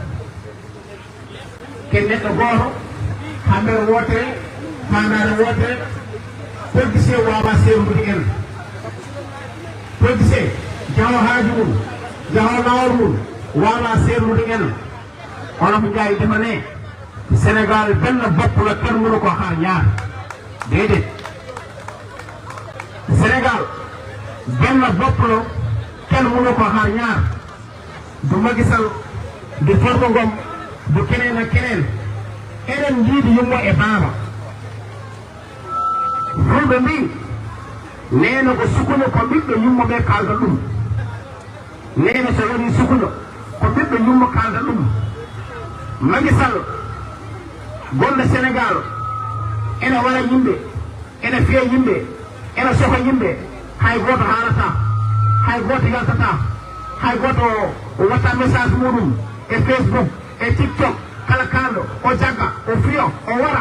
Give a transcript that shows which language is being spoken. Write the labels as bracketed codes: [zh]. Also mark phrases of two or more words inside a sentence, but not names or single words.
[ff] Ken neɗɗo gooto hamɓere wootere fandare wootere politicien wawa serdude en. Politicien jaho haaju mum jaho lawol mum wawa serdude en. Hono ko jayi [wo] defane Sénégal benn bopp la kenn mënu ko xaar ñaar déedéet. Sénégal benn bopp la kenn mënu ko xaar ñaar. Du Macky Sall du Farba Ngom du keneen ak keneen. [ff] Enen jiidi yummo e baaba. Fulɓe mbi neena ko sukuna ko ɓiɓɓe yummo ɓe kalda ɗum. Neena so woni sukuna ko ɓiɓɓe yummo kalda ɗum. Macky Sall gonɗo Sénégal ene wara yimɓe ene fiya yimɓe ene soha yimɓe hay goto haalata hay goto yaltata hay goto watta message muɗum e Facebook e TikTok kala kalɗo o jagga o fiyo o wara.